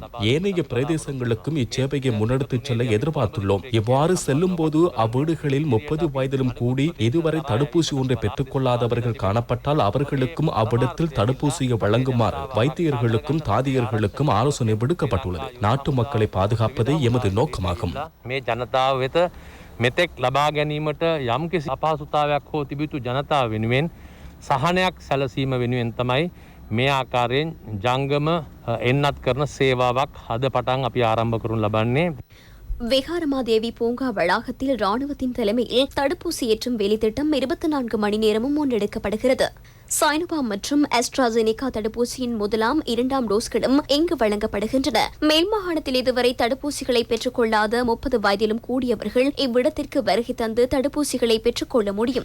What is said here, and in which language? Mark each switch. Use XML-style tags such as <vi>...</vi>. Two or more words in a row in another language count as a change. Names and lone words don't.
<ta>ஏனைய பிரதேசங்களுக்கும் இச்சேவையை முன்னெடுத்துச் செல்ல எதிர்பார்த்துள்ளோம். இவ்வாறு செல்லும் போது அவ்வீடுகளில் 30 வயதிலும் கூடி இதுவரை தடுப்பூசி ஒன்றை பெற்றுக் கொள்ளாதவர்கள் காணப்பட்டால் அவர்களுக்கும் அவ்விடத்தில் தடுப்பூசியை வழங்குமாறு வைத்தியர்களுக்கும் தாதியர்களுக்கும் ஆலோசனை விடுக்கப்பட்டுள்ளது. நாட்டு மக்களை பாதுகாப்பதே எமது நோக்கமாகும்.</ta> <si>මේ ජනතාව වෙත මෙතෙක් ලබා ගැනීමට යම්කිසි අපහසුතාවයක් හෝ තිබිතු ජනතාව වෙනුවෙන් සහනයක් සැලසීම වෙනුවෙන් තමයි මේ ආකාරයෙන් ජංගම එන්නත් කරන සේවාවක් අද පටන් අපි ආරම්භ කරනු ලබන්නේ.</si> <ta>விகாரமாதேவி பூங்கா வளாகத்தில் ராணுவத்தின் தலைமையில் தடுப்பூசி ஏற்றும் வேலைத்திட்டம் 24 மணி நேரமும் முன்னெடுக்கப்படுகிறது. சைனோபாம் மற்றும் அஸ்ட்ராசெனிகா தடுப்பூசியின் முதலாம் 2ஆம் டோஸ்களும் இங்கு வழங்கப்படுகின்றன. மேல் மாகாணத்தில் இதுவரை தடுப்பூசிகளை பெற்றுக் கொள்ளாத 30 வயதிலும் கூடியவர்கள் இவ்விடத்திற்கு வருகை தந்து தடுப்பூசிகளை பெற்றுக் கொள்ள முடியும்.</ta>